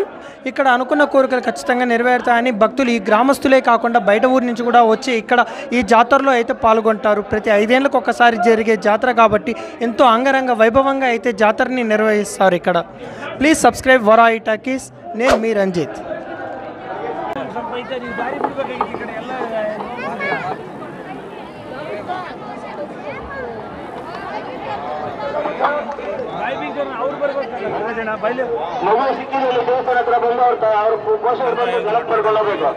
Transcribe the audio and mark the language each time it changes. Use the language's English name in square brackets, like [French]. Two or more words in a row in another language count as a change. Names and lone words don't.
[Telugu] ఇక్కడ అనుకున్న కోరికలు ఖచ్చితంగా నెరవేరుతాయని భక్తులు ఈ గ్రామస్తులే కాకుండా బయట ఊరి నుంచి కూడా వచ్చి ఇక్కడ ఈ జాతరలో అయితే పాల్గొంటారు. ప్రతి 5 ఏళ్ళకు ఒకసారి జరిగే జాతర కాబట్టి ఎంతో అంగరంగ వైభవంగా అయితే జాతరని నిర్వహిస్తారు ఇక్కడ. [English] please subscribe [Telugu] వరాయి టాకీస్. నేను మీ రంజిత్. [Kannada] ಮಗು ಸಿಕ್ಕಿದಲ್ಲಿ ದೇವಸ್ಥಾನ ಹತ್ರ ಬಂದು ಅವ್ರ ಪೋಷಕರು ಬಂದು ಗಲಭೆ ಮಾಡ್ಕೊಳ್ಳಬೇಕು.